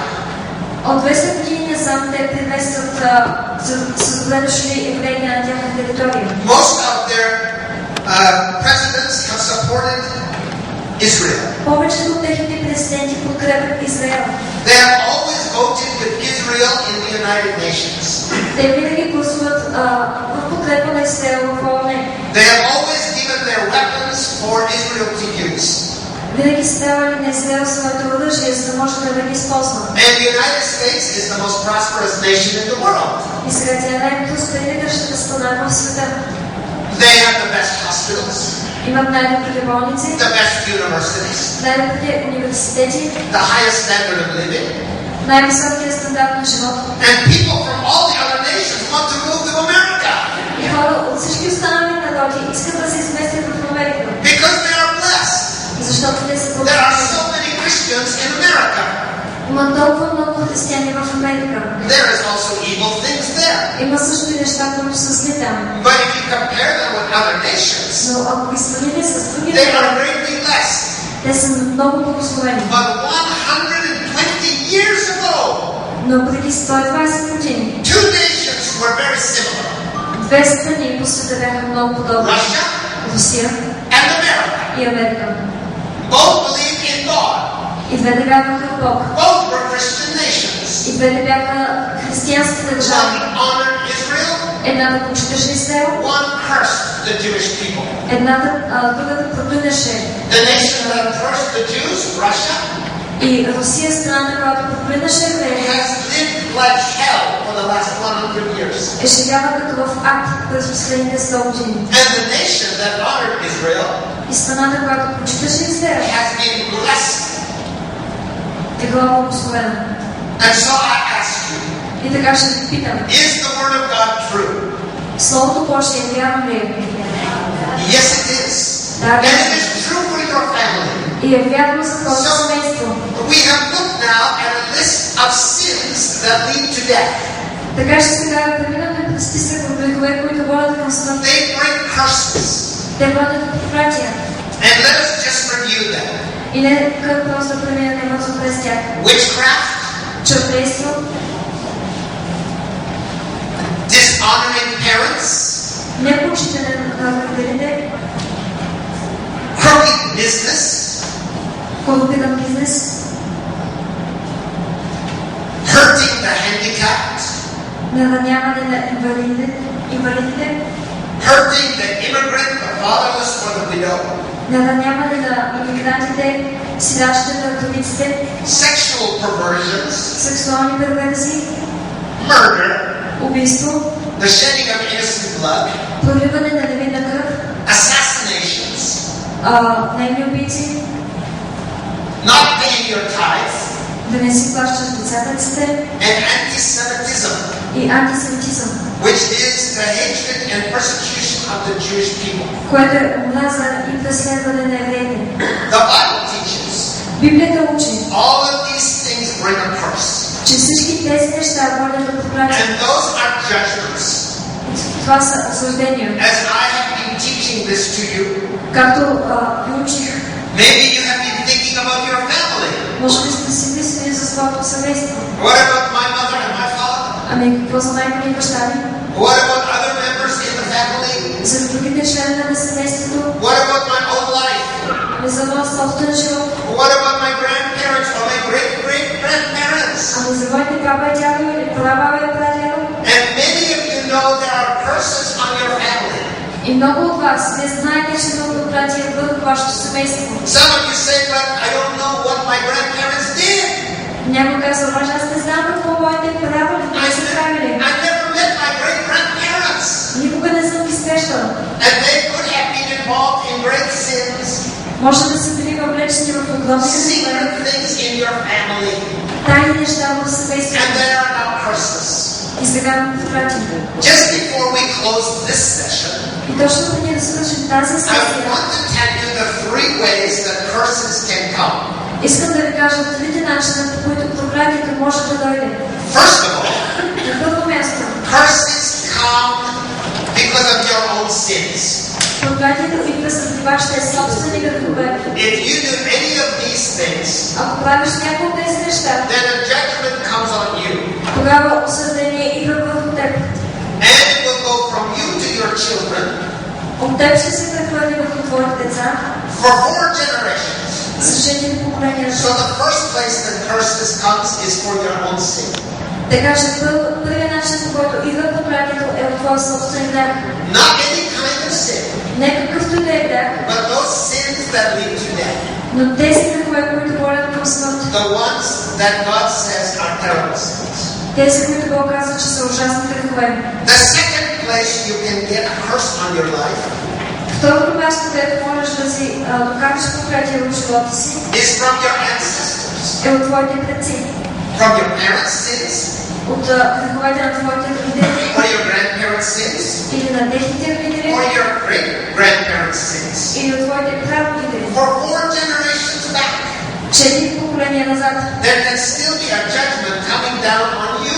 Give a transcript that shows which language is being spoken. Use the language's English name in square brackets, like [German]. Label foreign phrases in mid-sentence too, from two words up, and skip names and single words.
[Bulgarian] От 200 години насам те приветстват с добре дошли евреи на тяхна територия. [English] Most of their presidents have supported Israel. [Bulgarian] Повечето от техните президенти подкрепят Израел. [English] They have always voted with Israel in the United Nations. [Bulgarian] Те винаги гласуват в подкрепа на Израел в ООН. [English] They have always given their weapons for Israel to use. [Bulgarian] Винаги са давали на Израел своето оръжие, за да може да бъде използвано. [English] And the United States is the most prosperous nation in the world. [Bulgarian] И сега тя е най-проспериращата страна в света. [English] They have the best hospitals, [Bulgarian] Имат най-добрите болници, [English] the best universities, [Bulgarian] най-добрите университети, [English] the highest standard of living, [Bulgarian] най-високия стандарт на живот. [English] and people from all the other nations want to move to America [Bulgarian] И хора от всички останали народи искат да се изместят в Америка, [English] because they are blessed. [Bulgarian] защото те са [English] There are [Bulgarian] благословени. [English] so many Christians in America. [Bulgarian] Има толкова много християни в Америка. [English] There is also evil things there. [Bulgarian] Има също и неща, които са зли там. [English] But if you compare them with other nations, [Bulgarian] Но ако ги сравните с други [English] they are [Bulgarian] народи, [English] greatly blessed. [Bulgarian] те са много благословени. [English] But 120 years ago, [Bulgarian] Но преди 120 години, [English] two nations were very similar. [Bulgarian] две страни по света бяха много подобни. [English] Russia [Bulgarian] Русия [English] and America. [Bulgarian] и Америка. [English] Both believed in God. [Bulgarian] И двете вярваха в Бог. [English] Both were Christian nations. [Bulgarian] И двете бяха християнски държави. [English] One honored Israel. [Bulgarian] Едната почиташе Израел. [English] One cursed the Jewish people. [Bulgarian] Другата проклинаше. [English] The nation that cursed the Jews, Russia, [Bulgarian] И Русия, страната, която проклинаше евреите, [English] has lived like hell for the last 100 years. [Bulgarian] живяла като в ад през последните 100 години. [English] And the nation that honored Israel [Bulgarian] И страната, която почиташе Израел, [English] has been blessed. [Bulgarian] е била благословена. [English] And so I ask you, [Bulgarian] И така ще ви питам. [English] is the word of God true? [Bulgarian] Словото Божие вярно ли е? [English] Yes, it is. [Bulgarian] Да, [English] And it is true for your family. [Bulgarian] И е вярно за твоето семейство. [English] We have looked now at a list of sins that lead to death. [Bulgarian] Така ще сега преминаме през списък от грехове, които водят към смърт. [English] They bring curses. [Bulgarian] Те водят до проклятия. [English] And let us just review them. [Bulgarian] И нека просто да преминем бързо през тях. [English] Witchcraft, [Bulgarian] Чудодейство, [English] dishonoring parents, [Bulgarian] непочитане на родителите, [English] crooked business, [Bulgarian] корумпиран бизнес, [English] hurting the handicapped, [Bulgarian] нараняване на инвалидите, [English] hurting the immigrant, the fatherless, or the widow, [Bulgarian] нараняване на имигрантите, сирачите, на вдовиците, [English] sexual perversions, [Bulgarian] сексуални перверзии, [English] murder, [Bulgarian] убийство, [English] the shedding of innocent blood, [Bulgarian] проливане на невинна кръв, [English] assassinations, [Bulgarian] наемни убийци, [English] not paying your tithes, [Bulgarian] да не си плащаш децатъците [English] and anti-Semitism, [Bulgarian] и антисемитизъм, [English] which is the hatred and persecution of the Jewish people. [Bulgarian] което е омраза и преследване на евреите. [English] The Bible teaches [Bulgarian] Библията учи, [English] all of these things bring a curse. [Bulgarian] че всички тези неща водят до проклятие. [English] And those are judgments. [Bulgarian] Това са осъждения. [English] As I have been teaching this to you, [Bulgarian] Както ви учих, [English] maybe you have been thinking about your family. [Bulgarian] може би сте си мислили за своето семейство. [English] What about my mother and my father? [Bulgarian] Ами какво за майка ми и баща ми? [English] What about other members in the family? [Bulgarian] За другите членове на семейството? [English] What about my own life? [Bulgarian] Ами за моят собствен живот? [English] What about my grandparents or my great-great-grandparents? [Bulgarian] Ами за моите баба и дядо или прабаба и прадядо? [English] And many of you know there are curses on your family. [Bulgarian] И много от вас не знаете, че има проклятие върху вашето семейство. [English] Some of you say, but I don't know what my grandparents did. [Bulgarian] Някой казва, обаче аз не знам какво моите прабаби са правили. [English] I never met my great-grandparents. [Bulgarian] Никога не съм ги срещал. [English] And they could have been involved in great sins. [Bulgarian] Може да са били въвлечени в огромни грехове. [English] Secret things in your family. [Bulgarian] Тайни неща в семейството. [English] And there are now curses. [Bulgarian] И сега проклятие. [English] Just before we close this session, [Bulgarian] И точно преди да свършим тази [English] I [Bulgarian] сесия, [English] want to tell you the 3 ways that curses can come. [Bulgarian] искам да ви кажа трите начина, по които проклятието може да дойде. [English] First of all, [Bulgarian] На първо място, [English] curses come because of your own sins. [Bulgarian] проклятието идва заради вашите собствени грехове. [English] If you do any of these things, [Bulgarian] Ако правиш някои от тези неща, [English] then a judgment comes on you. [Bulgarian] тогава осъдение идва върху теб. [English] And it will go from you to your children [Bulgarian] От теб ще се прехвърли върху твоите деца [English] for 4 generations. [Bulgarian] за 4 поколения. [English] So the first place that curses comes is for your own sin. [Bulgarian] Така че първият начин, по който идва проклятието, е от твоя собствен грях. [English] Not any kind of sin, [Bulgarian] Не какъвто и да е грях, [English] but those sins that lead to death. [Bulgarian] но тези грехове, които водят към смърт, [English] The ones that God says are terrible sins. [Bulgarian] тези, които Бог казва, че са ужасни грехове. [English] The second place you can get a curse on your life [Bulgarian] Второто място, където можеш да си докажеш проклятие в живота си, [English] is from your ancestors. [Bulgarian] е от твоите предци. [English] From your parents' sins, [Bulgarian] От греховете на твоите родители, [English] or your grandparents' sins, [Bulgarian] или на техните родители, [English] or your great-grandparents' sins. [Bulgarian] или от твоите прародители. [English] For 4 generations back, [Bulgarian] 4 поколения назад. [English] there can still be a judgment coming down on you.